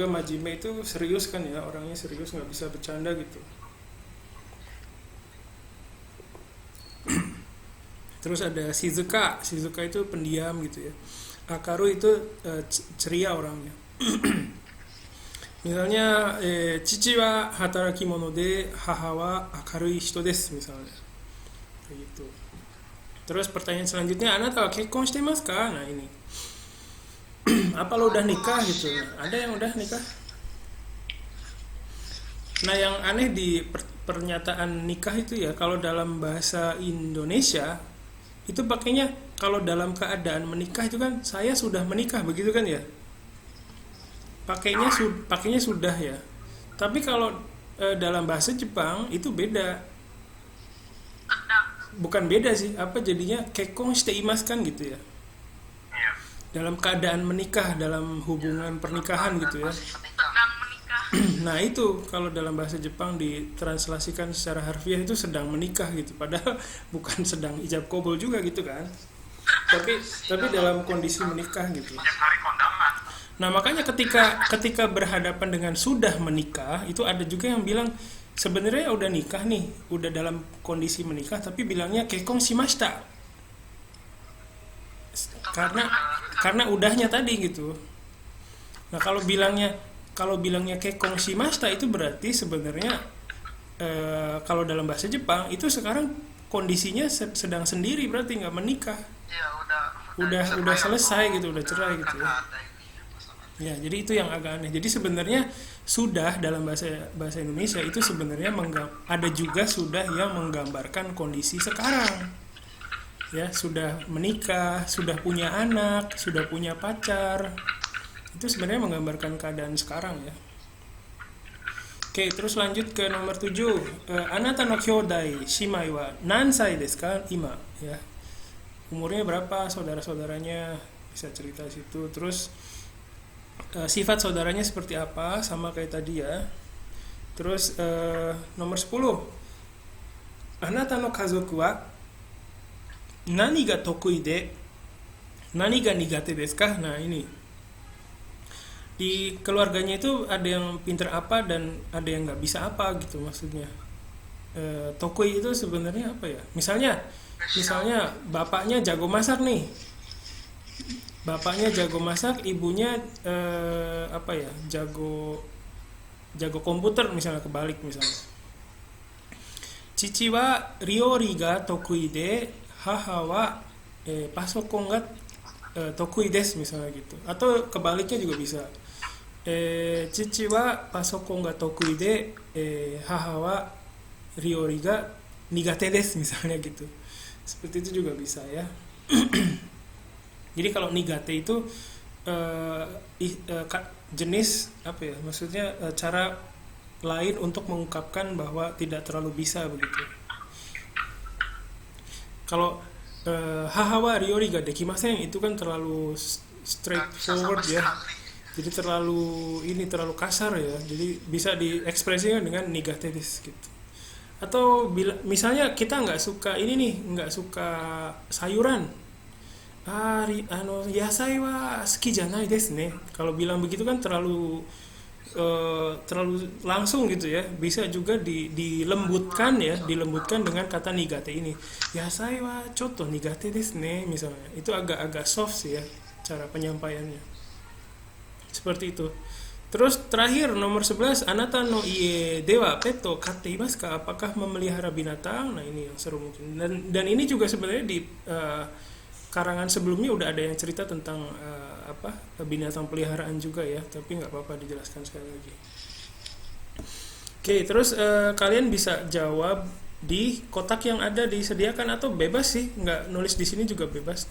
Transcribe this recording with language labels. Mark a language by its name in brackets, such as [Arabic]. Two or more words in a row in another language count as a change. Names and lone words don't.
[Indonesian] Majime itu serius kan ya, orangnya serius, nggak bisa bercanda gitu. Terus ada Shizuka itu pendiam gitu ya. Akaru itu ceria orangnya. [Japanese] Misalnya 父は働き者で母は明るい人です misalnya. [Indonesian] Kayak gitu. Terus pertanyaan selanjutnya, [Japanese] あなたは結婚してますか? [Indonesian] Nah, ini. Apa lo udah nikah gitu? Ada yang udah nikah? Nah, yang aneh di pernyataan nikah itu ya, kalau dalam bahasa Indonesia itu pakainya kalau dalam keadaan menikah itu kan saya sudah menikah, begitu kan ya? Pakainya sudah ya. Tapi kalau dalam bahasa Jepang itu beda. Bukan beda sih, apa jadinya [Japanese] 結婚しています [Indonesian] kan gitu ya. Dalam keadaan menikah, dalam hubungan pernikahan gitu ya. sedang menikah. Nah, itu kalau dalam bahasa Jepang ditranslasikan secara harfiah itu sedang menikah gitu. Padahal bukan sedang ijab kabul juga gitu kan. Tapi dalam kondisi menikah gitu. Hari kondangan. Nah, makanya ketika berhadapan dengan sudah menikah, itu ada juga yang bilang sebenarnya udah nikah nih, udah dalam kondisi menikah, tapi bilangnya [Japanese] 結婚しました. [Indonesian] Karena udahnya tadi gitu. Nah, kalau bilangnya [Japanese] 結婚しました [Indonesian] itu berarti sebenarnya kalau dalam bahasa Jepang itu sekarang kondisinya sedang sendiri, berarti nggak menikah. Ya Udah selesai gitu, udah cerai gitu ya. Ada ini pasangan. Ya, jadi itu yang agak aneh. Jadi sebenarnya sudah dalam bahasa Indonesia itu sebenarnya ada juga sudah yang menggambarkan kondisi sekarang. Ya, sudah menikah, sudah punya anak, sudah punya pacar. Itu sebenarnya menggambarkan keadaan sekarang ya. Oke, terus lanjut ke nomor 7. [Japanese] あなたの兄弟姉妹は何歳ですか今, [Indonesian] ya. Umurnya berapa saudara-saudaranya, bisa cerita situ. Terus sifat saudaranya seperti apa, sama kayak tadi ya. Terus nomor 10. [Japanese] あなたの家族は何が得意で何が苦手ですか? [Indonesian] Nah, ini. Di keluarganya itu ada yang pinter apa dan ada yang nggak bisa apa gitu maksudnya. Tokui itu sebenarnya apa ya? Misalnya bapaknya jago masak nih. Bapaknya jago masak, ibunya jago komputer misalnya, kebalik misalnya. [Japanese] 父は料理が得意で母はパソコンが得意です [Indonesian] misalnya gitu. Atau kebaliknya juga bisa. [Japanese] 父はパソコンが得意で母は料理が苦手です [Indonesian] misalnya gitu. Seperti itu juga bisa ya. Jadi kalau nigate itu jenis apa ya? Maksudnya cara lain untuk mengungkapkan bahwa tidak terlalu bisa begitu. Kalau [Japanese] 母は料理ができません [Indonesian] itu kan terlalu Nggak bisa sama straightforward ya. sekali. Jadi terlalu kasar ya. Jadi bisa diekspresikan dengan [Japanese] 苦手です [Indonesian] gitu. Atau misalnya kita nggak suka ini nih, nggak suka sayuran. [Japanese] 野菜は好きじゃないですね. [Indonesian] Kalau bilang begitu kan terlalu langsung gitu ya. Bisa juga dilembutkan ya, dilembutkan dengan kata nigate ini. [Japanese] 野菜はちょっと苦手ですね misalnya. [Indonesian] Itu agak-agak soft sih ya cara penyampaiannya. Seperti itu. Terus terakhir nomor 11, [Japanese] あなたの家ではペット飼っていますか? [Indonesian] Apakah memelihara binatang? Nah, ini yang seru mungkin. Dan ini juga sebenarnya di karangan sebelumnya udah ada yang cerita tentang binatang peliharaan juga ya, tapi nggak apa-apa dijelaskan sekali lagi. Oke, terus kalian bisa jawab di kotak yang ada disediakan atau bebas sih, nggak nulis di sini juga bebas.